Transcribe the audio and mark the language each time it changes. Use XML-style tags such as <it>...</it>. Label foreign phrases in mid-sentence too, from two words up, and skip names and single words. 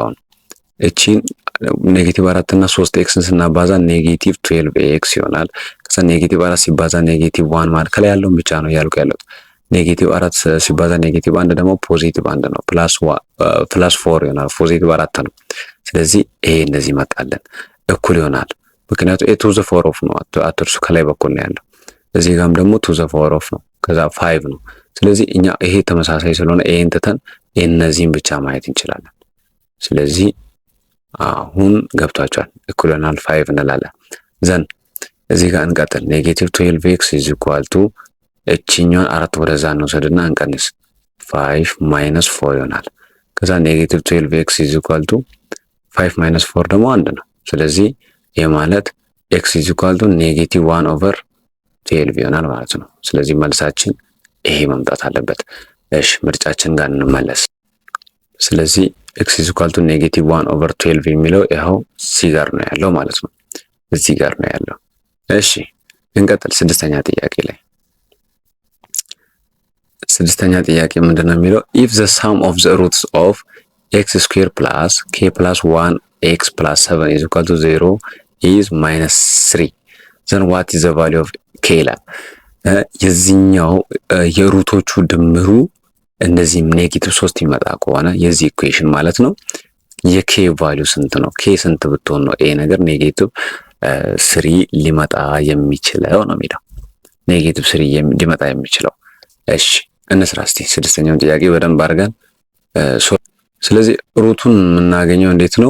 <am>አሁን እቺን -4 እና 3x ስናባዛ -12x ይሆናል። ከዛ -4 ሲባዛ -1 ማለት ከላይ ያለውን ብቻ ነው ያልኩ ያለው። -4 ሲባዛ -1 ደግሞ +1 ነው። +4 ይሆናል። +4 ነው። ስለዚህ ይሄ እንደዚህ መጣለን እኩል ይሆናል። ምክንያቱም 2</am> <en>the power of</en> <am>ነው አትርሱ፣ ከላይ በኩል ነው ያለው። እዚህ ጋርም ደግሞ 2</am> <en>the power of</en> <am>ነው፣ ከዛ 5 ነው። ስለዚህ እኛ ይሄ ተመሳሳይ ስለሆነ ይሄን ትተን እነዚህን ብቻ ማየት እንችላለን። ስለዚህ አሁን ገብቷቸዋል። እኩል ይሆናል 5 እንላለን። ዘን እዚህ ጋር እንቀጥል። -12x</am> <en>is equal to</en> <am>እቺኛውን 4 ወደዛ እንወስድና እንቀንስ 5 - 4 ይሆናል። ከዛ -12x</am> <en>is equal to</en> <am>5 - 4 ደግሞ 1 ነው። ስለዚህ ይሄ ማለት x</am> <en>is equal to</en> <am>-1/12 ይሆናል ማለት ነው። ስለዚህ መልሳችን ይሄ መምጣት አለበት። እሺ ምርጫችን ጋር እንመለስ። ስለዚህ x</am> <en>is equal to</en> <am>-1/12 የሚለው ይኸው እዚህ ጋር ነው ያለው ማለት ነው። እዚህ ጋር ነው ያለው። እሺ እንቀጥል። ስድስተኛ ጥያቄ ላይ ምንድነው የሚለው?</am> <en>if the sum of the roots of x square plus k plus 1x plus 7 is equal to 0 is -3 then what is the value of k</en> <am>ይላል። የዚህኛው የሩቶቹ ድምሩ እንደዚህም ኔጌቲቭ 3 የሚመጣ ከሆነ የዚህ ኢኩዌሽን ማለት ነው የኬ ቫልዩ ስንት ነው? ኬ ስንት ብትሆን ነው ይሄ ነገር ኔጌቲቭ 3 ሊመጣ የሚችለው ነው የሚለው። ኔጌቲቭ 3 ሊመጣ የሚችለው። እሺ እንስራ እስቲ ስድስተኛውን ጥያቄ በደንብ አድርገን። ስለዚህ ሩቱን የምናገኘው እንዴት ነው?</am>